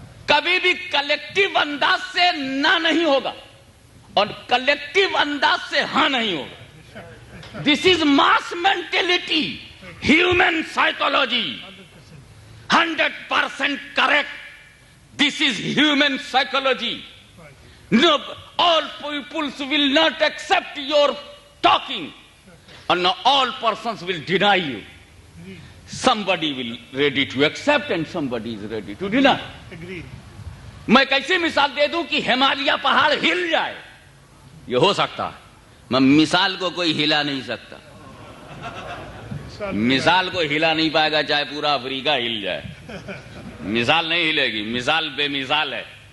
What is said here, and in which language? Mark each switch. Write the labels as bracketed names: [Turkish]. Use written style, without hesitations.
[Hindi] कभी भी कलेक्टिव अंदाज से ना नहीं होगा और कलेक्टिव अंदाज से हाँ नहीं होगा। [English] This is mass mentality, human psychology, 100% correct. This is human psychology. No, all peoples will not accept your talking, and all persons will deny you. Somebody will ready to accept and somebody is ready to deny. [Hindi] मैं कैसी मिसाल दे दूं कि हिमालय पहाड़ हिल जाए, ये हो सकता है, मैं मिसाल को कोई हिला नहीं सकता, मिसाल को हिला नहीं पाएगा चाहे पूरा अफ्रीका हिल जाए, मिसाल नहीं हिलेगी, मिसाल बेमिसाल है।